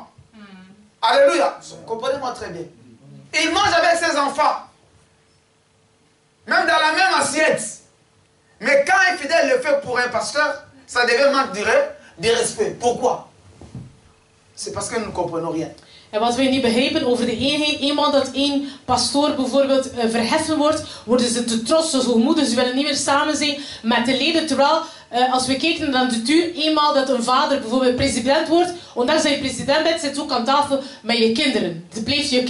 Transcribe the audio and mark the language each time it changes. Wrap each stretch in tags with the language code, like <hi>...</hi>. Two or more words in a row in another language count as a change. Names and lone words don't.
<fr>Alléluia. Comprenez-moi très bien. Il mange avec ses enfants. Même dans la même assiette. Mais quand un fidèle le fait pour un pasteur, ça devient manque de respect. Pourquoi? C'est parce que nous ne comprenons rien.</fr> <nl>En wat wij niet begrijpen over de eenheid, eenmaal dat één pastoor bijvoorbeeld verheffen wordt, worden ze te trots, zo hoogmoedig, ze willen niet meer samen zijn met de leden. Terwijl, als we kijken naar de natuur, eenmaal dat een vader bijvoorbeeld president wordt, ondanks dat je president bent, zit je ook aan tafel met je kinderen.</nl>